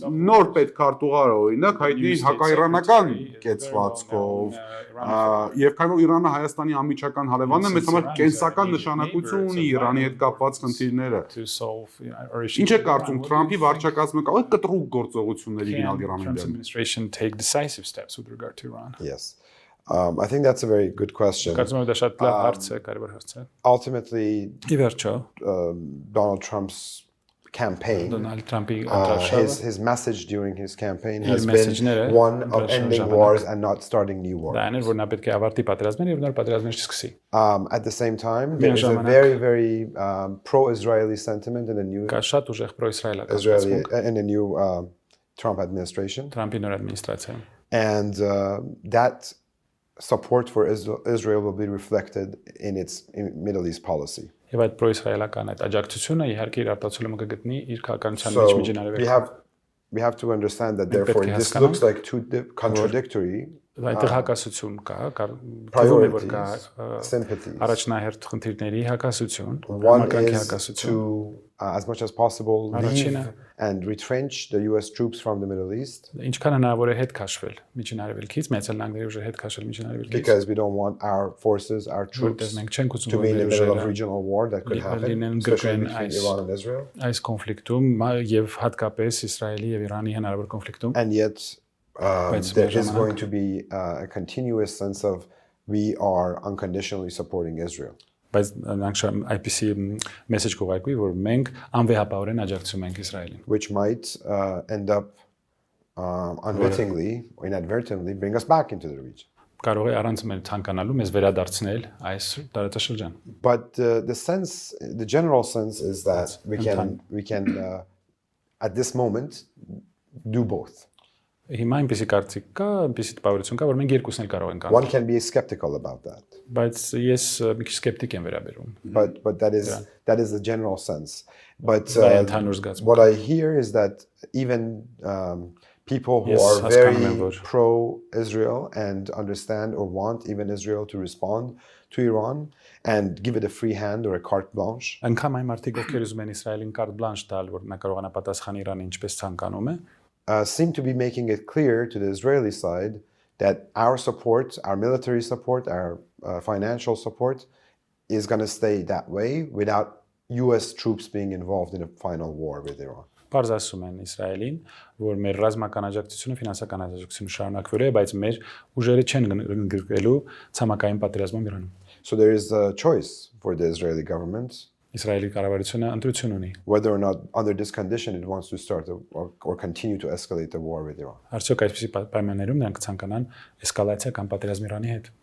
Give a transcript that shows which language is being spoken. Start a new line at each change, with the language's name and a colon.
Armenian: նոր պետքարտուղարը օրինակ հայտնի հակաիրանական կեցվածքով, եւ քանի որ Իրանը Հայաստանի անմիջական հարևանն է, մեծ համար կենսական նշանակություն ունի Իրանի հետ կապված խնդիրները։ Ինչ է կարծում Թրամփի վարչակազմը կարող է կտրուկ գործողությունների գնալ Իրանին դեմ։
English: Administration take decisive steps with regard to Iran. Yes. I think that's a very good question.
Armenian: Կարծում եմ դա շատ լավ հարց է, կարևոր հարց է։
English: Ultimately,
Armenian: Ի վերջո,
English: Donald Trump's campaign,
Armenian: Donald Trump-ի ընտրաշարժը,
English: his message during his campaign has
Armenian: մեսեջները,
English: been one of ending wars and not starting new wars.
Armenian: դա այն էր, որ նա պետք է ավարտի պատերազմները եւ նոր պատերազմներ չսկսի։
English: At the same time, there is a very, very pro-Israeli sentiment in the new
Armenian: Կա շատ ուժեղ պրոիսրայելական
English: Israeli in the new Trump administration,
Armenian: Trump-ի նոր ադմինիստրացիայում։
English: and that support for Israel will be reflected in its Middle East policy.
Armenian: Եվ այդ պրոիսրայելական այդ աջակցությունը իհարկե իր արտացոլումը կգտնի իր քաղաքականության մեջ միջինարևելքում։
English: We have to understand that therefore this looks like two contradictory
Armenian: Այդտեղ հակասություն կա,
English: priorities, sympathies.
Armenian: առաջնահերթ խնդիրների հակասություն,
English: One
Armenian: համակարգի
English: is
Armenian: հակասություն։
English: to, as much as possible, leave and retrench the US troops from the Middle East.
Armenian: Ինչքան հնարավոր է հետ քաշվել միջինարևելքից, Միացյալ Նահանգների ուժը հետ քաշել միջինարևելքից։
English: Because we don't want our forces, our troops, to be in the middle of regional war that could happen, especially between Iran and Israel.
Armenian: Այս կոնֆլիկտում եւ հատկապես Իսրայելի եւ Իրանի հնարավոր կոնֆլիկտում։
English: And yet there is going to be a continuous sense of we are unconditionally supporting Israel.
Armenian: Բայց նշան
English: IPC message
Armenian: կուղարկվի, որ մենք անվեհապահորեն աջակցում ենք Իսրայելին։
English: Which might end up unwittingly or inadvertently bring us back into the region.
Armenian: Կարող է առանց մեր ցանկանալու մեզ վերադարձնել այս տարածաշրջան։
English: But the general sense is that we can at this moment do both.
Armenian: Հիմա այնպեսի կարծիք կա, այնպեսի տպավորություն կա, որ մենք երկուսն էլ կարող ենք անել։
English: One can be skeptical about that.
Armenian: Բայց ես մի քիչ սկեպտիկ եմ վերաբերում։
English: But that is the general sense. But what I hear is that even people who are very pro-Israel and understand or want even Israel to respond to Iran and give it a free hand or a carte blanche.
Armenian: Անկամ այն մարդիկ, ովքեր ուզում են Իսրայելին carte blanche տալ, որ նա կարողանա պատասխանել Իրանին ինչպես ցանկանում է,
English: seem to be making it clear to the Israeli side that our support, our military support, our financial support is going to stay that way without US troops being involved in a final war with Iran.
Armenian: Պարզ ասում են Իսրայելին, որ մեր ռազմական աջակցությունը, ֆինանսական աջակցությունը շարունակվելու է, բայց մեր ուժերը չեն ընդգրկելու ցամաքային պատերազմում Իրանում։
English: So there is a choice for the Israeli government.
Armenian: Իսրայելի կառավարությունը ընտրություն ունի։
English: Whether or not under this condition it wants to start or continue to escalate the war with Iran.
Armenian: Արդյոք այսպիսի պայմաններում նրանք ցանկանան էսկալացիա կամ պատերազմ Իրանի հետ։